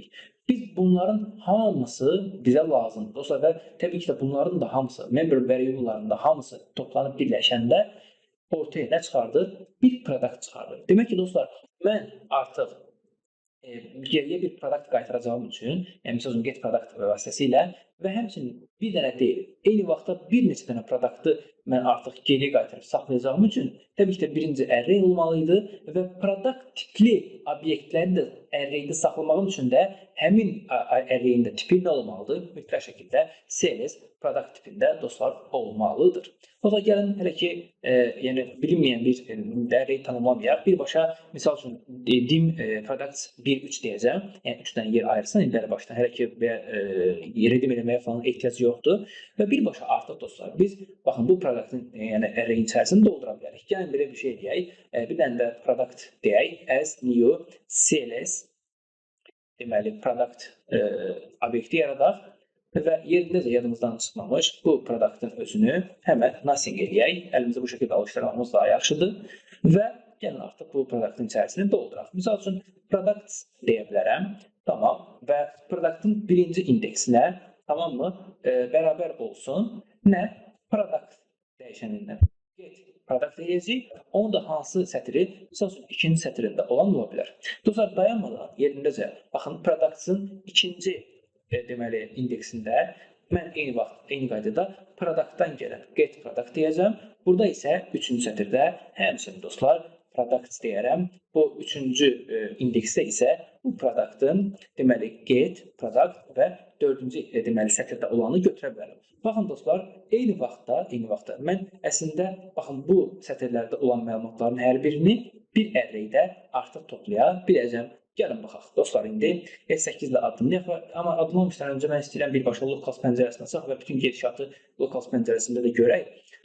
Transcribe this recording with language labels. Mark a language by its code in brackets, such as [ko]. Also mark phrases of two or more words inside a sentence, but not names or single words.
[az] Biz bunların hamısı bizə lazımdır. Dostlar, və təbii ki də bunların da hamısı, [en] member variable- [az] ların da hamısı toplanıb birləşəndə ortaya nə çıxardır? Bir product çıxardır. Demək ki, dostlar, mən artıq geriyə bir product qaytaracağım üçün, yəni məsələn [en] get product [az] vasitəsilə və həmçinin bir dənə deyil, eyni vaxtda bir neçə dənə produktı mən artıq geriyə qaytarıb saxlayacağım üçün təbii ki də birinci array olmalı idi və product tipli obyektləri də arraydə saxlamağım üçün də həmin arrayin də tipi nə olmalıdır? Mütləq şəkildə [en] CSS product [az] tipində dostlar olmalıdır. O da gəlin hələ ki yəni bilinməyən bir array tanımlamayaq. Birbaşa misal üçün [en] dim products [az] 1-3 deyəcəm. Yəni 3 dənə yer ayırsan illəri başdan. Hələ ki redim eləməyə falan ehtiyac yoxdur. Və birbaşa artıq dostlar biz baxın bu produktun yəni arrayin içərisini doldura bilərik. Gəlin belə bir şey deyək. Bir dənə də product deyək [en] as new CSS [az] deməli product obyekti yaradaq. Və yerində də yadımızdan çıxmamış bu produktın özünü həmən nothing eləyək. Əlimizə bu şəkildə alışdırmamız daha yaxşıdır. Və gəlin artıq bu produktun içərisini dolduraq. Misal üçün product deyə bilərəm. Tamam. Və produktun birinci indeksinə tamam mı? Bərabər olsun. Nə? Product dəyişənindən. [en] Get product [az] deyəcəyik. Onun da hansı sətri? Misal üçün ikinci sətrində olan ola bilər. Dostlar, dayanmadan yerindəcə baxın product'ın ikinci deməli indeksində mən eyni qaydada productdan gələn [en] get product [az] deyəcəm. Burada isə 3-cü sətirdə həmçinin dostlar products deyərəm. Bu 3-cü indeksdə isə bu productın deməli [en] get product [az] və 4-cü deməli sətirdə olanı götürə bilərəm. Baxın dostlar, eyni vaxtda mən əslində baxın bu sətirlərdə olan məlumatların hər birini bir arraydə artıq toplaya biləcəm. Gəlin baxaq. Dostlar, indi F8 ilə addımlayaq, amma addımlamışdan öncə mən istəyirəm birbaşa localhost pəncərəsinə açaq və bütün gedişatı localhost pəncərəsində də görək.